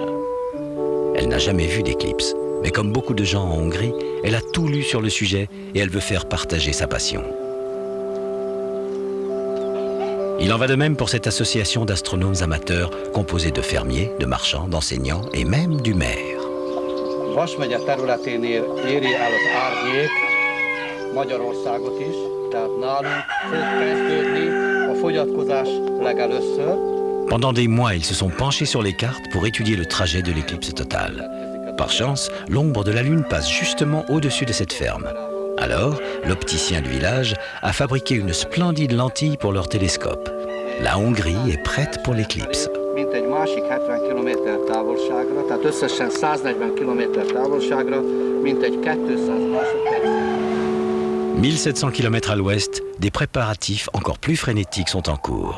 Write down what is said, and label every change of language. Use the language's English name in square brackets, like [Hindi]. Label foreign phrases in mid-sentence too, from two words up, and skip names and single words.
[French] Elle n'a jamais vu d'éclipse, mais comme beaucoup de gens en Hongrie, elle a tout lu sur le sujet et elle veut faire partager sa passion. Il en va de même pour cette association d'astronomes amateurs composée de fermiers, de marchands, d'enseignants et même du maire. [Hungarian] Vas megye területénél éri el az árnyék Magyarországot is, tehát nálunk fog kezdődni a fogyatkozás legelőször. [French] Pendant des mois, ils se sont penchés sur les cartes pour étudier le trajet de l'éclipse totale. Par chance, l'ombre de la Lune passe justement au-dessus de cette ferme. Alors, l'opticien du village a fabriqué une splendide lentille pour leur télescope. La Hongrie est prête pour l'éclipse. 1700 km à l'ouest, des préparatifs encore plus frénétiques sont en cours.